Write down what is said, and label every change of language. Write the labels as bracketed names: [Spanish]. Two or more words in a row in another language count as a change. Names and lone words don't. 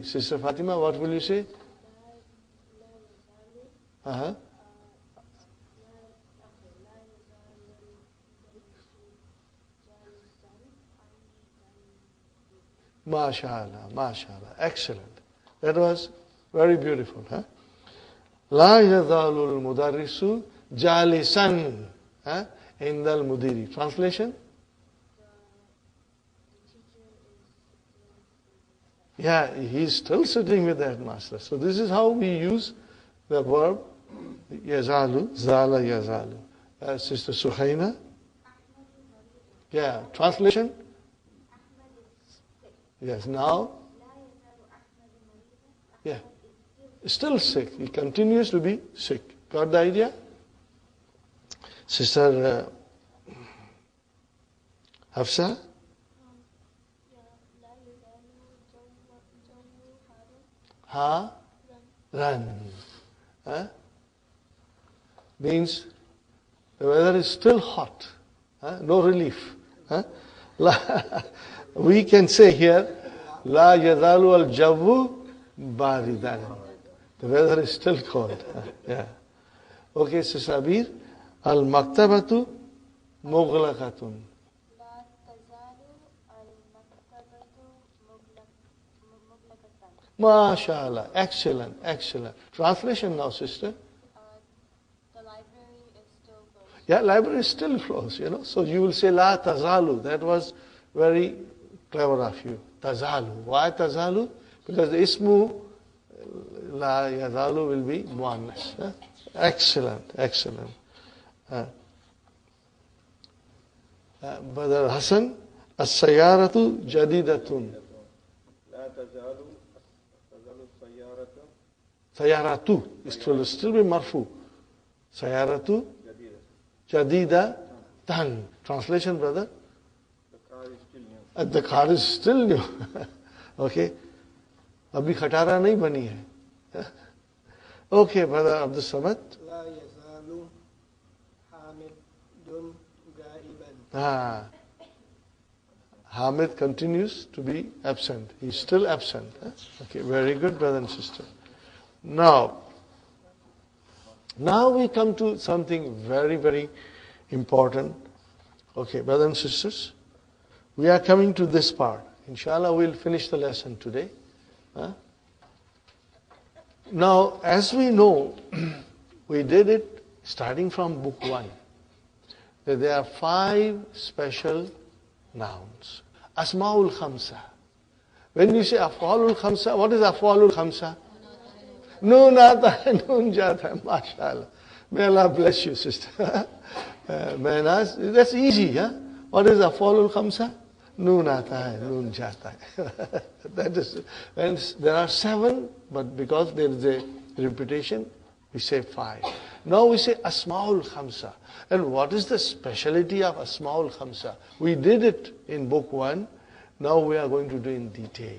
[English] Sister Fatima, what will you say? [Arabic] ما شاء الله، ما شاء الله. [English] Excellent. That was very beautiful. [Arabic] لا يزال المدرس جالسا عند المدير. [English] Translation? Yeah, he's still sitting with that master. So this is how we use the verb yazalu, [Arabic] زال يزال. [English] Sister Suhaina? Yeah, translation? Yes, now? Yeah, still sick. He continues to be sick. Got the idea? Sister Hafsa? Run. Means the weather is still hot. No relief. We can say here, [Arabic] لا يزال الجو باردا. [English] The weather is still cold. Yeah. Okay, Sister Abir. [Arabic] المكتبة مغلقة. [English] MashaAllah. Excellent, excellent. Translation now, sister. The library is still closed. Yeah, library is still closed, So you will say [Arabic] لا تزال. [English] That was very clever of you. Tazalu. Why tazalu? Because the [Arabic] اسم لا يزال [English] will be muannas. Excellent, excellent. Brother Hassan, [Arabic] السيارة جديدة. لا تزال السيارة Sayaratu. [English] It will still be marfu. Sayaratu [Arabic] جديدة. [English] jadidatan. Translation, brother? The car is still new. The car is still new. Okay. [Hindi] अभी खतरा नहीं बनी है. [English] Okay, brother Abdul Samad. [Arabic] لا يزال حامد غائبا. [English] Hamid continues to be absent. He's still absent. Okay, very good, brother and sister. Now we come to something very, very important. Okay, brothers and sisters, we are coming to this part. Inshallah, we'll finish the lesson today. Now, as we know, we did it starting from book 1. That there are 5 special nouns. [Arabic] الأسماء الخمسة. [English] When you say [Arabic] الأفعال الخمسة, [English] what is [Arabic] الأفعال الخمسة? [Hindi] नून आता है, नून जाता है. [English] MashaAllah. May Allah bless you, sister. That's easy, huh? What is [Arabic] الأفعال الخمسة? [Hindi] नून आता है, नून जाता है. [English] That is, and there are 7, but because there is a repetition, we say 5. Now we say [Arabic] الأسماء الخمسة. [English] And what is the speciality of [Arabic] الأسماء الخمسة? [English] We did it in book 1. Now we are going to do in detail.